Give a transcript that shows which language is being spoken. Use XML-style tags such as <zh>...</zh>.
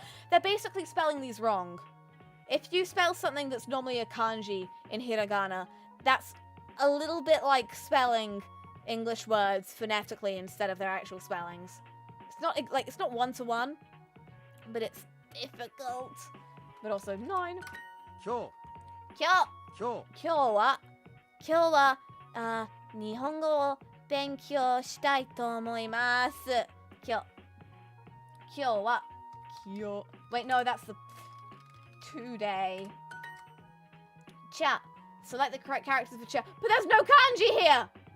<en>They're basically spelling these wrong. If you spell something that's normally a kanji in hiragana, that's a little bit like spelling English words phonetically instead of their actual spellings. It's not like it's not 1-to-1, but it's difficult. But also 9.</en> <ja>今日今日は日本語を勉強したいと思います。今日は</ja> <en>Wait, no, that's the today. Chat. Select the correct characters for chat. But there's no kanji here!</en>